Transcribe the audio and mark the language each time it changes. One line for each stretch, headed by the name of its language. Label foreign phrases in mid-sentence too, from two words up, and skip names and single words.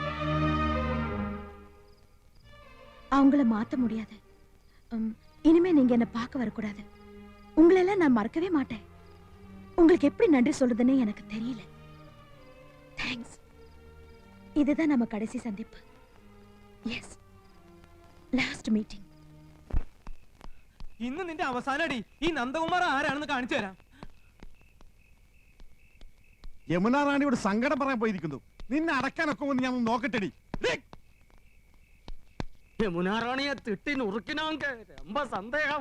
Tamil: அவங்கள மாத்த முடியாது. இனிமே நீங்க என்ன பார்க்க வரக்கூடாது. உங்களெல்லாம் நான் மறக்கவே மாட்டேன். உங்களுக்கு எப்படி நன்றி சொல்றதுன்னு எனக்கு தெரியல. தேங்க்ஸ். இதுதான் நம்ம கடைசி சந்திப்பு. எஸ்,
English: last meeting.
Malayalam: ഇന്ന് നിന്റെ അവസാനടി. ഈ നന്ദകുമാർ ആരാണെന്ന് കാണിച്ചു തരാം. യമുനാറാണിയോട് സങ്കടം പറയാൻ പോയിരിക്കുന്നു. നിന്നെ അടക്കാനൊക്കെ ഒന്ന് ഞാൻ നോക്കട്ടെടി.
Tamil: யமுனாராணியை திட்டி நொறுக்கினாங்க ரொம்ப சந்தேகம்.